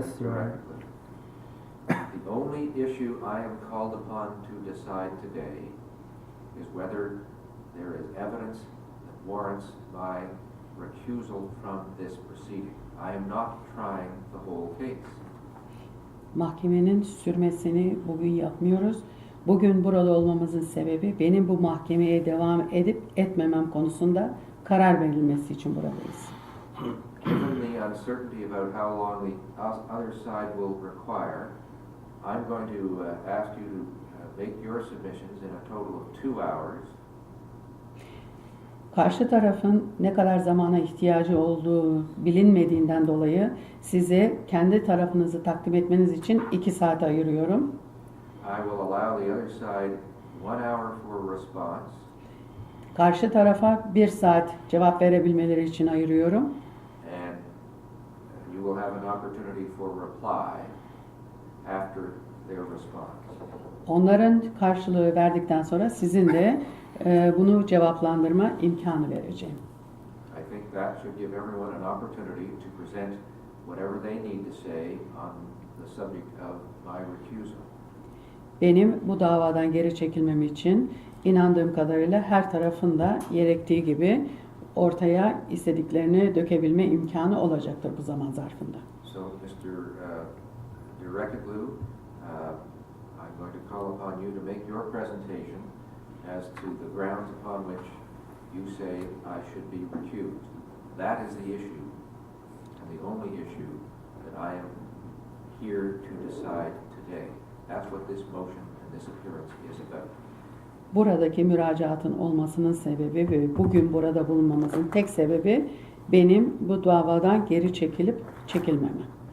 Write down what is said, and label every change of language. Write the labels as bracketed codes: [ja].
[en] Yes, Your Honor. The only issue I am called upon to decide today is whether there is evidence that warrants my recusal from this proceeding. I am not trying the whole case. [tr] Mahkemenin sürmesini bugün yapmıyoruz. Bugün burada olmamızın sebebi benim bu mahkemeye devam edip etmemem konusunda karar verilmesi için buradayız. [en] Given the uncertainty about how long the other side will require, I'm going to ask you to make your submissions in a total of 2 hours. [tr] Karşı tarafın ne kadar zamana ihtiyacı olduğu bilinmediğinden dolayı size kendi tarafınızı takdim etmeniz için 2 saat ayırıyorum. [en] I will allow the other side 1 hour for response. [tr] Karşı tarafa 1 saat cevap verebilmeleri için ayırıyorum. [en] And you will have an opportunity for reply after their response. [tr] Onların karşılığı verdikten sonra sizin de bunu cevaplandırma imkanı vereceğim. [en] I think that should give everyone an opportunity to present whatever they need to say on the subject of my recusal. [tr] Benim bu davadan geri çekilmem için inandığım kadarıyla her tarafın da gerektiği gibi ortaya istediklerini dökebilme imkanı olacaktır bu zaman zarfında. [en] So, Mr. Direkoglu, I'm going to call upon you to make your presentation as to the grounds upon which you say I should be recused. That is the issue, and the only issue that I am here to decide today. That's what this motion and this appearance is about. [tr] Buradaki müracaatın olmasının sebebi ve bugün burada bulunmamızın tek sebebi benim bu davadan geri çekilip çekilmemem.